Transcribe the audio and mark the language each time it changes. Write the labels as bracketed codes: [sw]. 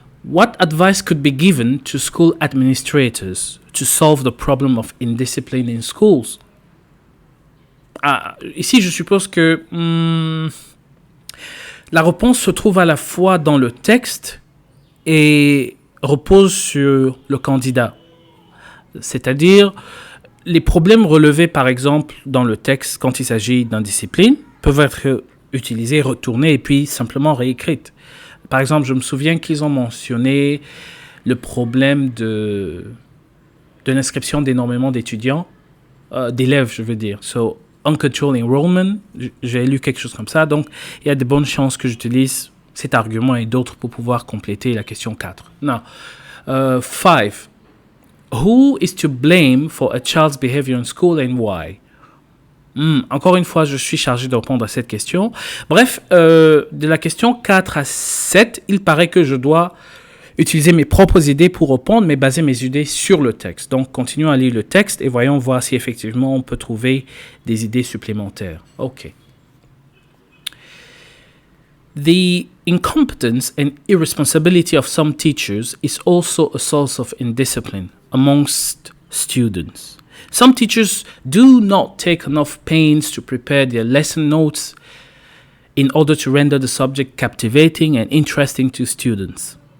[en] What advice could be given to school administrators to solve the problem of indiscipline in schools? [fr] Ici, je suppose que la réponse se trouve à la fois dans le texte et repose sur le candidat. C'est-à-dire, les problèmes relevés, par exemple, dans le texte, quand il s'agit d'indiscipline, peuvent être utilisés, retournés et puis simplement réécrites. Par exemple, je me souviens qu'ils ont mentionné le problème de l'inscription d'énormément d'étudiants, d'élèves, je veux dire. [en] So, uncontrolled enrollment, [fr] j'ai lu quelque chose comme ça. Donc, il y a de bonnes chances que j'utilise cet argument et d'autres pour pouvoir compléter la question 4. [en] Now, 5. Who is to blame for a child's behavior in school and why? [fr] Encore une fois, je suis chargé de répondre à cette question. Bref, de la question 4 à 7, il paraît que je dois utiliser mes propres idées pour répondre, mais baser mes idées sur le texte. Donc, continuons à lire le texte et voyons voir si effectivement on peut trouver des idées supplémentaires. [en] OK. The incompetence and irresponsibility of some teachers is also a source of indiscipline amongst students. Some teachers do not take enough pains to prepare their lesson notes in order to render the subject captivating and interesting to students.